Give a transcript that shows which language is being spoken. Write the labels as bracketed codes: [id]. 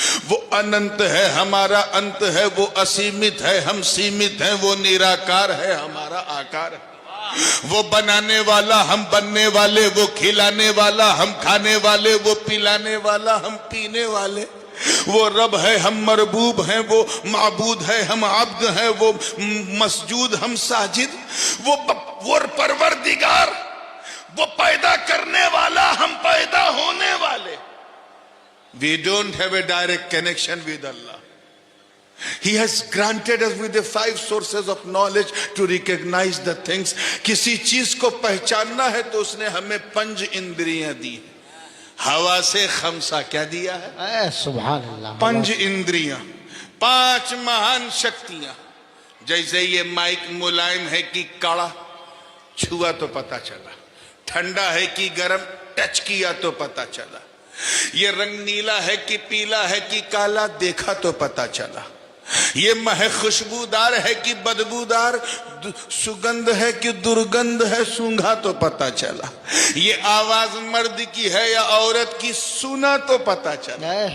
[ur] وہ اننت ہے ہمارا انت ہے، وہ اسیمت ہے ہم سیمت ہیں، وہ نراکار ہے ہمارا آکار ہے، وہ بنانے والا ہم بننے والے، وہ کھلانے والا ہم کھانے والے، وہ پلانے والا ہم پینے والے، وہ رب ہے ہم مربوب ہیں، وہ معبود ہے ہم عبد ہیں، وہ مسجود ہم ساجد، وہ پروردگار، وہ پیدا کرنے والا ہم پیدا ہونے والے. [en] We don't have a direct connection with Allah. He has granted us with the 5 sources of knowledge to recognize the things. [ur] کسی چیز کو پہچاننا ہے تو اس نے ہمیں 5 اندریاں دی ہیں. ہوا سے خمسہ کیا دیا ہے؟ اے سبحان اللہ. 5 اندریاں، 5 مہان شکتیاں. جیسے یہ مائک ملائم ہے کہ کڑا، چھوا تو پتا چلا، ٹھنڈا ہے کہ گرم، ٹچ کیا تو پتا چلا، یہ رنگ نیلا ہے کہ پیلا ہے کہ کالا، دیکھا تو پتا چلا، یہ مہک خوشبودار ہے کہ بدبودار، سگندھ ہے کہ درگندھ ہے، سونگھا تو پتا چلا، یہ آواز مرد کی ہے یا عورت کی، سنا تو پتا چلا.